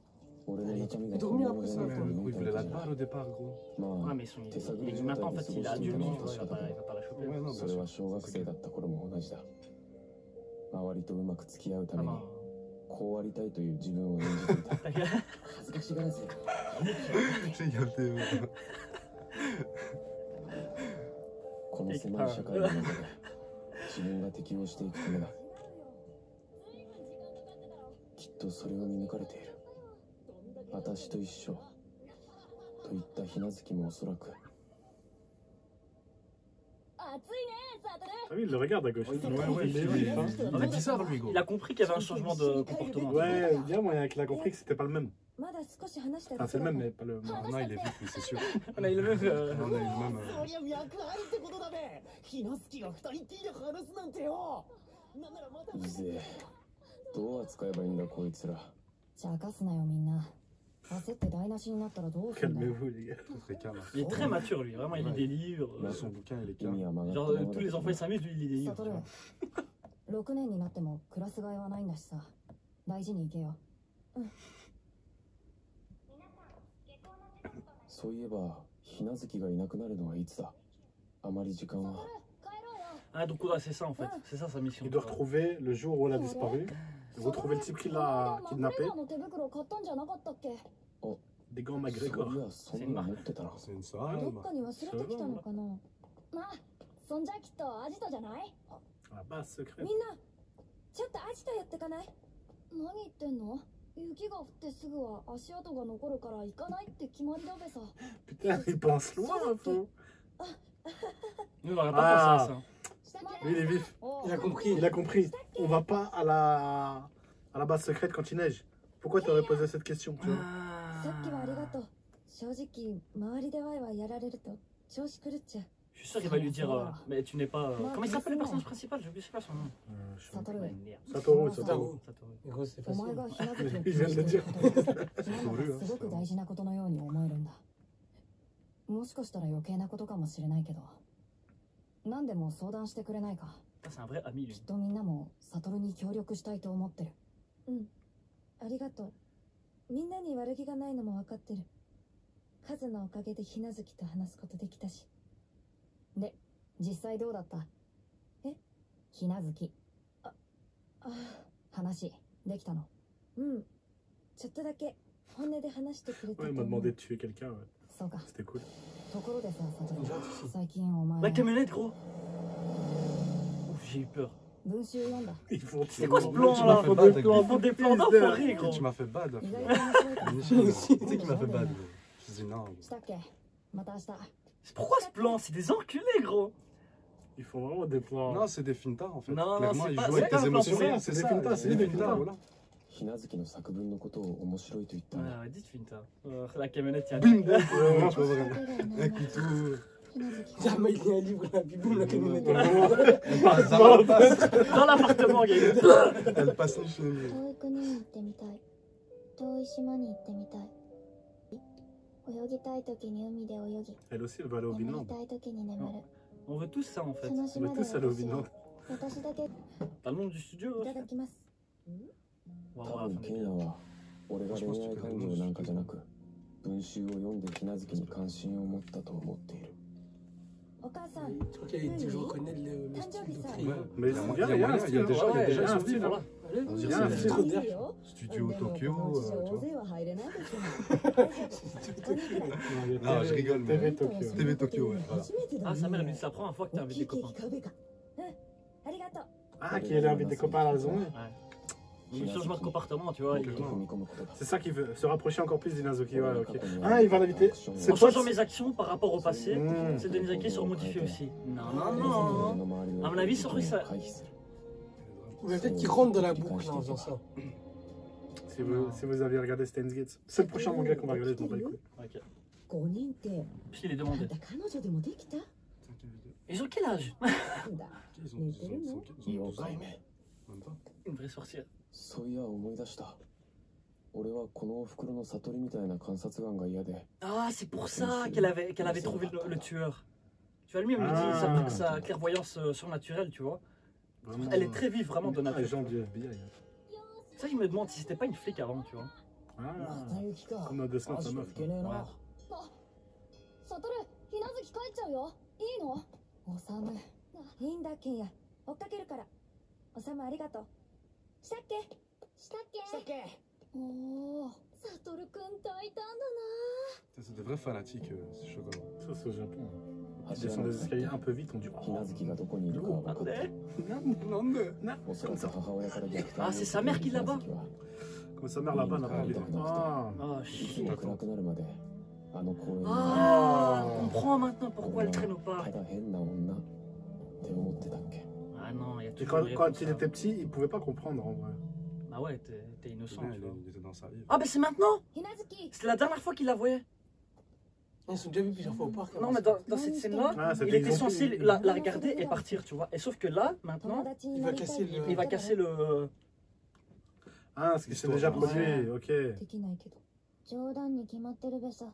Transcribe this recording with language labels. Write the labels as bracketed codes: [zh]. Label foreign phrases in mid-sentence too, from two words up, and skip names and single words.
[ja] 俺の中身が [fr] dormir après ça, Ouais, mais du coup, il voulait la balle au départ, gros. [ja] ま [fr] Ouais, [ja] あ [fr] mais maintenant, en fait, il est adulte, tu vois, il va pas la choper. Ouais, non, [ja] そ [fr] bien [ja] れは [fr] sûr. [ja] 小学生だった頃も同じだ。周りとうまく付き合うた [fr] Ah [ja] めに [fr] bah. [ja] こうありたいという自分を演じていた。 [fr] Ta gueule. [ja] 恥ずかしがらず。 [fr] J'ai gardé. [ja] この狭い社会の中で自分が適応していくためだ。きっとそれを見抜かれている。私と一緒といったひなずきもおそらく。暑いね、サトル。 [fr] Ah oui, il le regarde à gauche. Ouais, il est bizarre, lui, gros. Il a compris qu'il y avait un changement de comportement. Ouais, bien moyen qu'il a compris que c'était pas le même. [ja] まだ少し話したい [fr] Enfin, c'est le même, mais pas le. Ah, non, il est vite, lui, c'est sûr. On a eu le même. On a eu le même. [ja] そりゃ脈ありってことだべ。ひなすきが二人っきりで話すなんてよ。なんならまた。うぜえ。どう扱えばいいんだこいつら。茶化すなよみんな。焦って台無しになったらどうするんだよ。 [fr] Calmez-vous, les gars. Très calme. Il est très mature, lui. Vraiment, il lit des livres. Dans son bouquin, il est [ja] 意味 [fr] calme. [ja] は曲がった [fr] Genre, [ja] まま [fr] tous les [ja] だ [fr] enfants, ils s'amusent, lui, il lit des [ja] サ [fr] livres. [ja] ト [fr] tu [ja] ル [fr] vois.、 [ja] 6年になってもクラス替えはないんだしさ。大事に行けよ。皆さん、下校の時刻となりそういえばひなずきがいなくなるのはいつだ。あまり時間は。 [fr] Ah, donc ouais, c'est ça en fait. C'est ça sa mission. Il doit retrouver le jour où elle a disparu, retrouver le type qui l'a kidnappé. [ja] の手袋買ったんじゃなかったっけ？ [fr] Des gants [ja] そうい [fr] McGregor. [ja] やそんなの持ってたな。 [fr] C'est une [ja] ど [fr] soirée. [ja] っかに忘れてきたのかな。まあ、そんじゃきっとアジトじゃない？ [fr] La base secrète. [ja] みんな、ちょっとアジト寄ってかない？何言ってんの？雪が降ってすぐは足跡が残るから行かないって決まりだべさ。 [fr] Putain, il pense loin un peu. Nous, on n'aurait pas Ah. pensé à ça. Lui, il est vif. Il a compris. Il a compris. On va pas à la base secrète quand il neige. Pourquoi t'aurais posé cette question, tu vois? [ja] さっきはありがとう。正直、周りでワイワイやられると調子狂っちゃう。 [fr] Je suis sûr qu'il va lui dire mais tu n'es pas. Comment il s'appelle le personnage principal? Je sais pas son nom. [ja] サトル、 [fr] Satoru, Satoru. Satoru. En gros, c'est [ja] お前 [fr] facile. [ja] がひなずきを [fr] Il vient de le dire. [ja] なんだかすごく大事なことのように思えるんだ。もしかしたら余計なことかもしれないけど、何でも相談してくれないか。 [fr] C'est un vrai ami [ja] き [fr] lui. [ja] っとみんなもサトルに協力したいと思ってる。ありがとう。みんなに悪気がないのも分かってる。カズのおかげでひなずきと話すことできたし。で、実際どうだった？え？ひなずき。あ話、できたの？うん。ちょっとだけ本音で話してくれた [fr] Ouais, [ja] と [fr] il m'a [ja] 思う。 [fr] demandé de tuer quelqu'un. Ouais. [ja] そうか。 [fr] C'était cool. [ja] ところでさ、サトル、最近お前 [fr] La camionnette, gros. Ouf, j'ai eu peur. [ja] 文集読んだ。 [fr] Ils font C'est quoi ce Tu plan m'as là? fait bad avec Ils font des plans d'enfoirés, gros. Tu m'as fait bad. [ja] 意外と面白いから [fr] Michel, tu sais qui m'a fait bad. Je dis non. [ja] したっけ？また明日。 [fr] Pourquoi ce plan? C'est des enculés, gros. Ils font vraiment des plans. Non, c'est des fintas en fait. Non, Clairement, c'est ils pas- jouent c'est avec pas tes un plan émotions. pour c'est des fintas, c'est des fintas. voilà. [ja] ひなずきの作文のことを面白いと言ったんだ。 [fr] Ouais, dites finta. La camionnette, il y a. Bim, boum. Ouais, Tu vois vraiment. [ja] だけが [fr] Un [ja] ない [fr] couteau. [ja] ひなずき。 [fr] Jamais il y a un livre là, puis boum, la camionnette. Par hasard, elle passe. Dans l'appartement, il y a eu. Elle passe ni chez nous. [ja] 遠い国に行ってみたい。遠い島に行ってみたい。泳ぎたい時に海で泳ぎ、 [fr] Elle aussi, elle va aller au [ja] 眠り [fr] Vinland. [ja] たい時に眠る。 [fr] On veut tous ça en fait. [ja] その [fr] On [ja] 島 [fr] veut [ja] で [fr] tous aller au [ja] 私 [fr] Vinland. [ja] は私だけい [fr] T'as le nom du studio? [ja] ただきます。多 [fr] Waouh, [ja] 分 [fr] fin [ja] ケンヤ [fr] de [ja] は俺が恋愛感情なんかじゃなく文集を読んでひなずきに関心を持ったと思っている。お母さん、 [fr] Je crois qu'il a dit, je reconnais le style de Ouais. Free. Mais Il y a c'est moyen, bien, il y a un il y a style. déjà- il y a Ouais, déjà il y a un ce style. voilà. Allez, On c'est dirait un c'est style. trop [ja] いい [fr] d'air. [ja] よ。 [fr] Studio [ja] でも [fr] Tokyo. [ja] このうちじゃ [fr] Tu [ja] 大 [fr] vois. [ja] 勢は入れないでしょ。 [fr] Non, il y a Ah, je rigole, mais- TV Tokyo. TV Tokyo, ouais. Voilà. Ah, sa mère, elle lui dit c'est la première fois que t'es invité des copains. [ja] ありがとう。 [fr] Ah, qui elle invite des copains à la maison. Il y a un changement de comportement, tu vois. [ja] 踏み込むことだ。 [fr] C'est ça qui veut se rapprocher encore plus d'Inazuki. Ouais, [ja] 俺が [fr] ok. [ja] 過去に [fr] Ah, il va l'inviter. C'est C'est En pas- changeant mes actions par rapport au passé, Mmh. c'est de Nizaki seront modifiés aussi. Non, non, [ja] 俺 [fr] non. [ja] の周りの [fr] À mon avis, sur lui, ça. [ja] 回避する。 [fr] Ou peut-être qu'il rentre dans la boucle en faisant ça. Si vous avez regardé Steins Gate, c'est le prochain manga qu'on va regarder, je m'en bats les couilles. Ok. [ja] 5人って、 [fr] Puisqu'il est [ja] あん [fr] demandé. [ja] た彼女でもできた？ [fr] Ils ont quel âge? [ja] なんだ。 [fr] Ils ont [ja] 妖 [fr] 12 ans. [ja] 怪め。 [fr] Même pas. Une vraie sorcière. [ja] そういや思い出した。俺はこのお袋の悟りみたいな観察眼が嫌で。 [fr] Ah, c'est pour ça qu'elle avait trouvé le tueur. Tu vois, lui-même, il dit Ah. sa clairvoyance surnaturelle, tu vois. Vraiment. Elle est très vive, vraiment, de Ah, les nature. gens du FBI. Ça, je me demande si c'était pas une flic avant, tu vois. [ja] あまた雪か。 [fr] comme dans Death Note, [ja] マ [fr] sa [ja] ジで [fr] meuf. [ja] いけねえな。サトル、ひなずき帰っちゃうよ。いいの？おさむ。いいんだ、ケンヤ。追っかけるから。おさむありがとう。したっけ？したっけ？したっけ？おお、サトルくん抱いたんだ [fr] C'est des vrais fanatiques, ces chocolats. Ça, c'est au Japon. Ils [ja] 柱 [fr] descendent [ja] の [fr] des [ja] 先 [fr] escaliers un peu vite, on dit. [ja] ひなずきがどこにいるかは分かった。 [fr] Non, mais. [ja] おそらく母親から虐待 [fr] Ah, c'est sa mère qui l'a bas. Comme sa mère là-bas n'a pas envie de. Ah. Ah, [ja] い [fr] shit. [ja] つも暗くなるまであの公園に [fr] Ah, on comprend maintenant pourquoi elle [ja] 俺 [fr] traîne [ja] は [fr] au parc. [ja] ただ変な女って思ってたっけ。 [fr] Ah non, il y a Et toujours quand, des quand réponses, il hein. était petit, il pouvait pas comprendre en vrai. Bah ouais, t'es innocent, Bien, tu vois. il était dans sa vie. Ah, bah c'est maintenant! [ja] ひなずき。 [fr] C'était la dernière fois qu'il la voyait. Ils sont déjà vus plusieurs fois au parc. Non, mais dans cette scène-là, Ah, c'était il était ils ont censé pris- la regarder et partir, tu vois. Et sauf que là, [ja] 友 [fr] maintenant, [ja] 達になりたいって言ってたから [fr] il va casser le. Ah, ce qui s'est déjà L'histoire. produit, ok. [ja] できないけど。冗談に決まってるべさ。